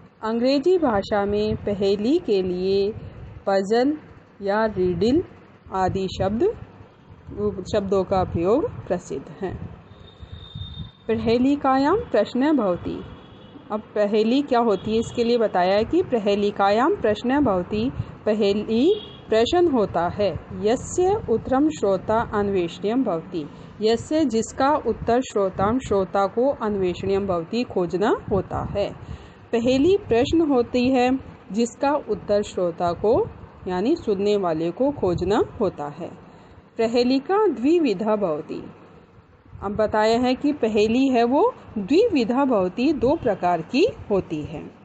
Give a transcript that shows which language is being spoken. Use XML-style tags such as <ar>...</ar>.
<hi>अंग्रेजी भाषा में पहेली के लिए पजल या रिडल आदि शब्दों का प्रयोग प्रसिद्ध है।</hi> <sa>पहेलिकायां प्रश्न भवति।</sa> <hi>अब पहेली क्या होती है इसके लिए बताया है कि पहेलिकायां प्रश्न भवति, पहेली प्रश्न होता है।</hi> <sa>यस्य उत्तरम श्रोता अन्वेषणीयं भवति।</sa> <hi>यस्य जिसका उत्तर श्रोता को</hi> <sa>अन्वेषणीयं भवति</sa> <hi>खोजना होता है। पहेली प्रश्न होती है जिसका उत्तर श्रोता को यानी सुनने वाले को खोजना होता है।</hi> <sa>पहेलिका द्विविधा भवति।</sa> <hi>अब बताया है कि पहेली है वो</hi> <sa>द्विविधा भवति,</sa> <hi>दो प्रकार की होती है।</hi>